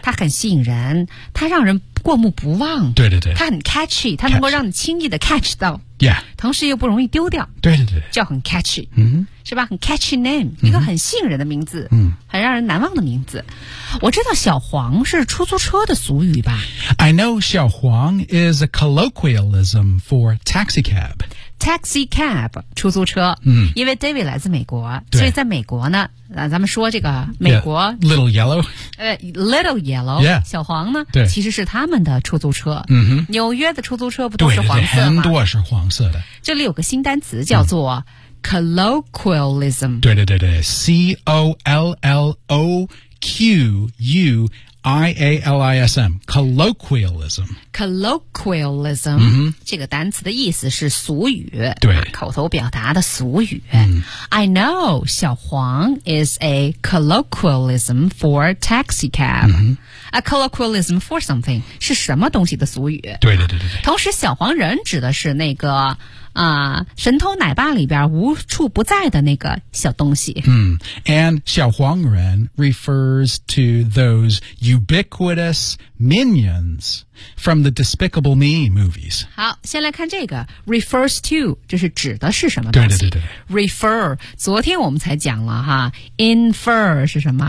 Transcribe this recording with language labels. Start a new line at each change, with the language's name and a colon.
Chinese: 它很吸引人它让人过目不忘对对对它很 catchy 它能够让你轻易的 catch 到
English: Yeah
Chinese: 同时又不容易丢掉对对对叫很 catchy 嗯是吧很
English: catchy name、
Chinese: mm-hmm. 一个很吸引人的名字、 mm-hmm. 很让人难忘的名字我知道小黄是出租车的俗语吧
English: I know 小黄 is a colloquialism for taxi cab
Chinese: Taxi cab 出租车、 mm-hmm. 因为 David 来自美国所以在美国呢、咱们说这个美国、
English: yeah. Little Yellow Little Yellow、 yeah.
Chinese: 小黄呢对其实是他们的出租车、 mm-hmm. 纽约的出租车不都是黄色吗对很多是黄色的这里有个新单词叫做、mm-hmm. Colloquialism. 对对对对
English: C-O-L-L-O-Q-U-I-A-L-I-S-M. Colloquialism. Colloquialism.、 Mm-hmm.
Chinese: 这个单词的意思是俗语。对。口头表达的俗语。 Mm.
English: I know 小黄 is a colloquialism for taxi cab.、 Mm-hmm. A colloquialism for something
Chinese: 是什么东西的俗语。对对对对。同时小黄人指的是那个神偷奶爸里边无处不在的那个小东西。嗯、mm.
English: ,and 小黄人 refers to those ubiquitous minions from the Despicable Me movies.
Chinese: 好先来看这个 ,
English: refers to,
Chinese: 就是指的是什么东西。对对对对。 refer, 昨天我们才讲了哈 ,infer 是什么、